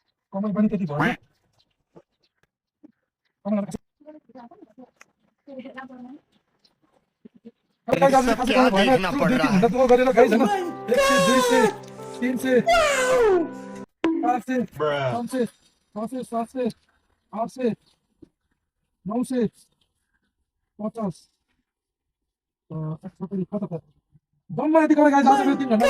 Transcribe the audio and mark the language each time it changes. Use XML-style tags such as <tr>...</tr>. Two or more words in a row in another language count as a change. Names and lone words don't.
<ne>कमाइ पनि त्यति भयो</ne> <hi>सब क्या देखना पड़ रहा है।</hi> <ne>गरेर गाइस हैन 100 200 300 500 500 600 700 800 900 50 जम्मा यति गरेर गाइस आज मेरो 3 घण्टा</ne>